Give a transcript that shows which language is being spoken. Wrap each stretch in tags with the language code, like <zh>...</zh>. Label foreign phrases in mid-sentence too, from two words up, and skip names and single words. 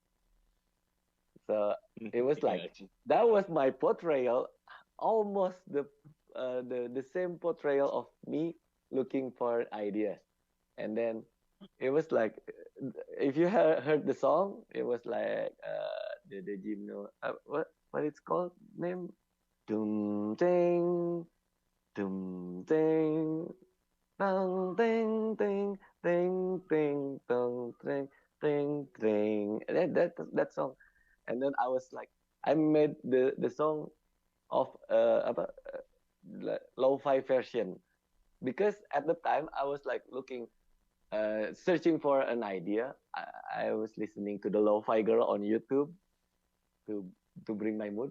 <en>So it was like that was my portrayal, almost the same portrayal of me looking for ideas. And then it was like, if you heard the song, it was like the gymno, what it's called name, dum ding, dum ding, ding ding ding, Ting ting tong ting ting ting. That song, and then I was like, I made the song of apa lo-fi version because at the time I was like looking searching for an idea. I was listening to the lo-fi girl on YouTube to to bring my mood.</en>